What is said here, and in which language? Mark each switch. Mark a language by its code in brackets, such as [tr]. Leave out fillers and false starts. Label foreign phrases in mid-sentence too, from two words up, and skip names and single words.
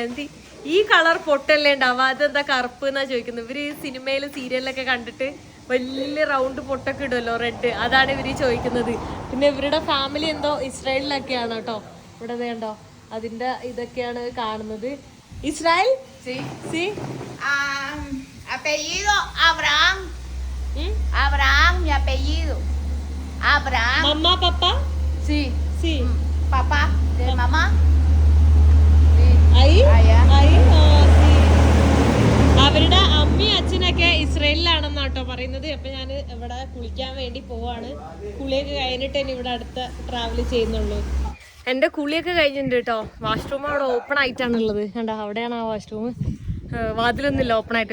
[ml] എന്ത് ഈ കളർ പൊട്ടല്ലേ ഉണ്ടാവുക, അതെന്താ കറുപ്പ് എന്നാ ചോദിക്കുന്നത്. ഇവര് സിനിമയിലും സീരിയലിലൊക്കെ കണ്ടിട്ട് വലിയ റൗണ്ട് പൊട്ടൊക്കെ ഇടുമല്ലോ, റെഡ്. അതാണ് ഇവര് ചോദിക്കുന്നത്. പിന്നെ ഇവരുടെ ഫാമിലി എന്തോ ഇസ്രായേലിലൊക്കെയാണ് കേട്ടോ. ഇവിടെ കണ്ടോ അതിന്റെ ഇതൊക്കെയാണ് കാണുന്നത്. ഇസ്രായേൽ [es] apellido Abraham. Abraham, mi apellido. Abraham. Mamá, papá. Sí. Sí. Papá de mamá. Ahí? Ahí? Oh, sí. [ml] അവരുടെ അമ്മയും അച്ഛനൊക്കെ ഇസ്രയേലിലാണെന്ന് കേട്ടോ പറയുന്നത്. അപ്പൊ ഞാൻ ഇവിടെ കുളിക്കാൻ വേണ്ടി പോവാണ്. കുളിയൊക്കെ കഴിഞ്ഞിട്ട് തന്നെ ഇവിടെ അടുത്ത ട്രാവൽ ചെയ്യുന്നുള്ളൂ. എന്റെ കുളിയൊക്കെ കഴിഞ്ഞിട്ടുണ്ട് കേട്ടോ. വാഷ്റൂം അവിടെ ഓപ്പൺ ആയിട്ടാണുള്ളത്. കണ്ടോ അവിടെയാണ് ആ വാഷ്റൂം. വാതിലൊന്നുമില്ല ഓപ്പൺ ആയിട്ട്.